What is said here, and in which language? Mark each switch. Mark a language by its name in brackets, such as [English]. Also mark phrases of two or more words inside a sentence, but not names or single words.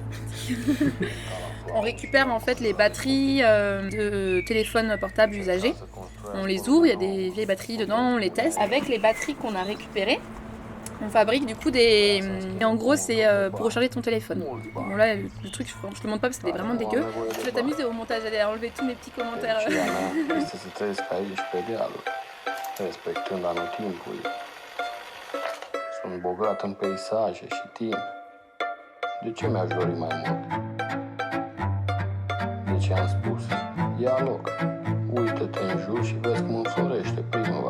[French] On récupère en fait les batteries de téléphones portables usagés, on les ouvre, il y a des vieilles batteries dedans, on les teste. Avec les batteries qu'on a récupérées, on fabrique du coup des... Et en gros c'est pour recharger ton téléphone. Bon là le truc je te montre pas parce que c'est vraiment dégueu. Je vais t'amuser au montage, aller enlever tous mes petits commentaires. [Romanian] este să trăiesc aici pe dealuri, respectând anotimpul. Sunt bogat în peisaje și timp. De ce mi-aș dori mai mult? De ce am spus? Ia loc, uită-te în jur și vezi cum înflorește primăvara.